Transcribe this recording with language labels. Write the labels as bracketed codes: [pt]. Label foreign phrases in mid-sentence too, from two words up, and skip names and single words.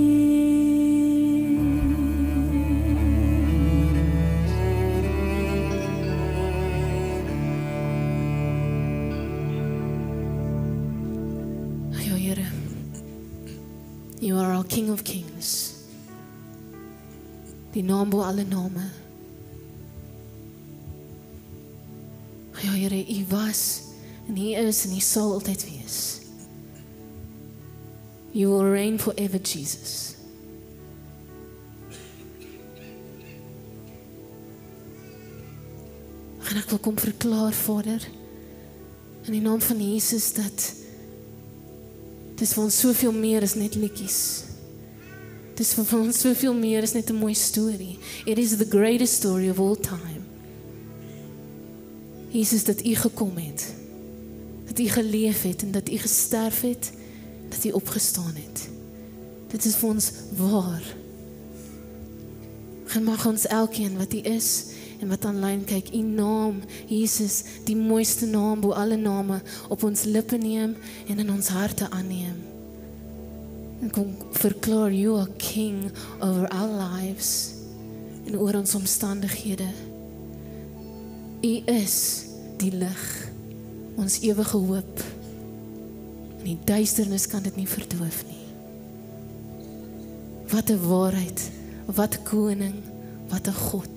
[af] Ja, Here, [en] You are our King of Kings. [af] Die naam bo alle name. Ja, Here, U was en U is en U sal altyd wees. [en] You will reign forever, Jesus. [af] En ek wil kom verklaar, Vader, in die naam van Jesus, dat dis vir ons soveel meer as net liedjies. Dis vir ons soveel meer as net 'n mooi storie. [en] It is the greatest story of all time. [af] Jesus, dat U gekom het, dat U geleef het en dat U gesterf het, dat U opgestaan het. Dit is vir ons waar. En mag ons elkeen wat U is en wat aanlyn kyk, U naam, Jesus, die mooiste naam bo alle name, op ons lippe neem en in ons harte aanneem. En kom verklaar, [en] You are King over our lives [af] en oor ons omstandighede. U is die lig, ons ewige hoop. En die duisternis kan dit nie verdoof nie. Wat 'n waarheid, wat 'n koning, wat 'n God.